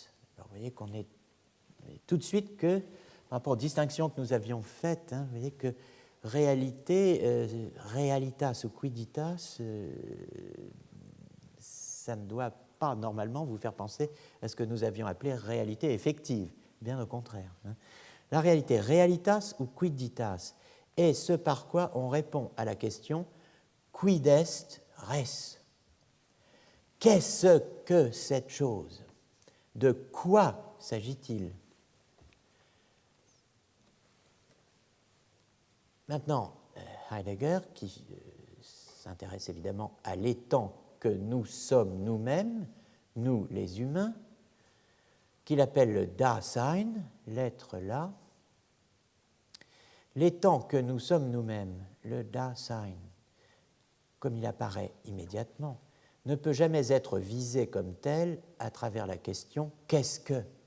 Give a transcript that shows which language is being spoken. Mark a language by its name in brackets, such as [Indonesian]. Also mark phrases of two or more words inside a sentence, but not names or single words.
[French] Alors, vous voyez qu'on est tout de suite que, par rapport aux distinctions que nous avions faites, vous voyez que réalité, realitas ou quidditas, ça ne doit pas normalement vous faire penser à ce que nous avions appelé réalité effective, bien au contraire. La réalité, realitas ou quidditas, est ce par quoi on répond à la question [Latin] quid est res? [French] Qu'est-ce que cette chose? De quoi s'agit-il? Maintenant, Heidegger, qui s'intéresse évidemment à l'étant que nous sommes nous-mêmes, nous les humains, qu'il appelle le Dasein, l'être là, l'étant que nous sommes nous-mêmes, le Dasein, comme il apparaît immédiatement, ne peut jamais être visé comme tel à travers la question « qu'est-ce que ?»